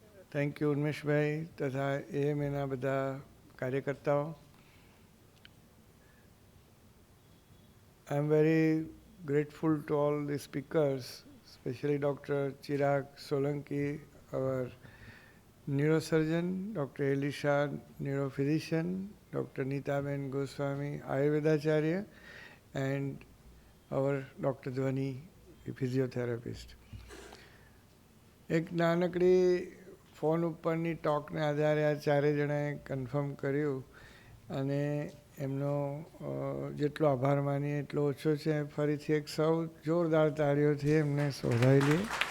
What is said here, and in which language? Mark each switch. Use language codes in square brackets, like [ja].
[en] Thank you, [gu] Unmeshbhai તથા AMAના બધા કાર્યકર્તાઓ. [en] I am very grateful to all the speakers, especially Dr. Chirag Solanki, our neurosurgeon, Dr. Elisha, neurophysician, Dr. Neetaben Goswami, Ayurvedacharya, and our Dr. Dhwani, the physiotherapist. [gu] એક નાનકડી phone ઉપરની ટોકને આધારે આ 4 જણાએ confirm કર્યું અને એમનો જેટલો આભાર માનીએ એટલો ઓછો છે. ફરીથી એક સૌ જોરદાર તાળીઓથી એમને શોધાવી લઈએ.